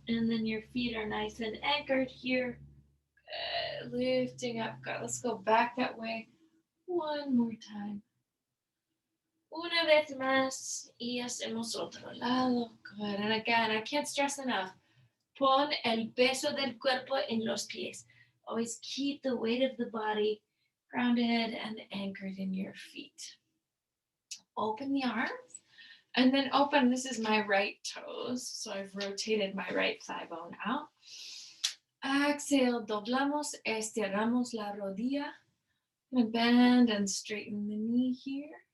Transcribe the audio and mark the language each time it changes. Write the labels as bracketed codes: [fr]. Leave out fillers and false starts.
[en] And then your feet are nice and anchored here. Lifting up. God, let's go back that way. One more time. [es] Una vez más. Y hacemos otro lado. Good. [en] And again, I can't stress enough. [es] Pon el peso del cuerpo en los pies. [en] Always keep the weight of the body grounded and anchored in your feet. Open the arms and then open. This is my right toes. So I've rotated my right thigh bone out. Exhale, [es] doblamos, estiramos la rodilla. [en] And bend and straighten the knee here.